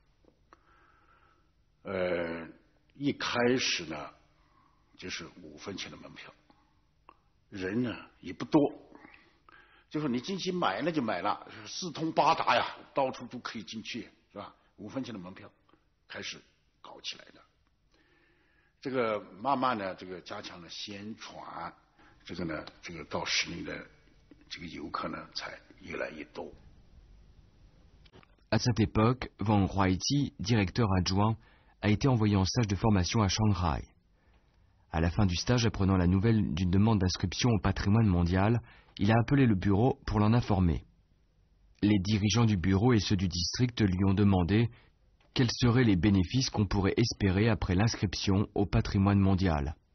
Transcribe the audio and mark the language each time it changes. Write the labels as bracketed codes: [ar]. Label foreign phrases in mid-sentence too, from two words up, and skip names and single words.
[zh] 一开始呢，就是5分钱的门票，人呢也不多，就是你进去买了就买了，四通八达呀，到处都可以进去，是吧？5分钱的门票开始搞起来的。这个慢慢的，这个加强了宣传，这个呢，这个到石林的这个游客呢，才越来越多。 [fr] À cette époque, Wang Huaiji, directeur adjoint, a été envoyé en stage de formation à Shanghai. À la fin du stage, apprenant la nouvelle d'une demande d'inscription au patrimoine mondial, il a appelé le bureau pour l'en informer. Les dirigeants du bureau et ceux du district lui ont demandé quels seraient les bénéfices qu'on pourrait espérer après l'inscription au patrimoine mondial.